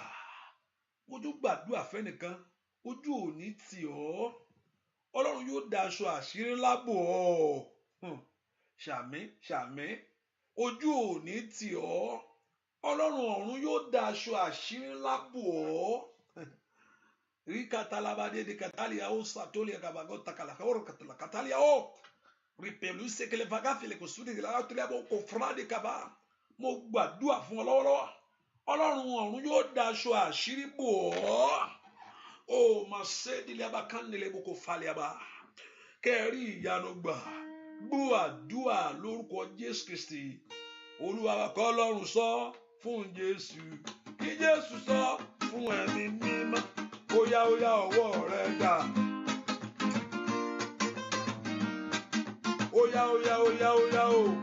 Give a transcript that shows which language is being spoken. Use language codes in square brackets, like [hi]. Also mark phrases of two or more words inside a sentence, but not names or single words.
[yo] Mo tún gbàdúrà fẹ́nìkan, ojú ò ní tì ọ́. Ọlọ́run yóò daṣọ àṣírí ńlá bò ọ́. Ṣàmì ṣàmì. Ojú ò ní tì ọ́. Ọlọ́run ọ̀run yóò daṣọ àṣírí ńlá bò ọ́. Rí katalabade de katalia o satolia kabago takalaka oro katalia o. Ripelu sekele vagafele ko sudi de la tulia bo ko frade kaba. Mo gbàdúrà fún ọ lọ́wọ́lọ́wọ́. Ọlọ́run ọ̀run yóò daṣọ àṣírí bò ọ́. O ma se dile abakandele boko faliaba. Kẹ́rí ìyanu gbà. Gbọ́ àdúrà lórúkọ Jésù Kristi. Olúwa wa kọ́ Ọlọ́run sọ fún Jésù. Kí Jésù sọ fún ẹ̀mí mímọ́. Óyá óyá ọwọ́ rẹ dà. Óyá óyá óyá óyá o.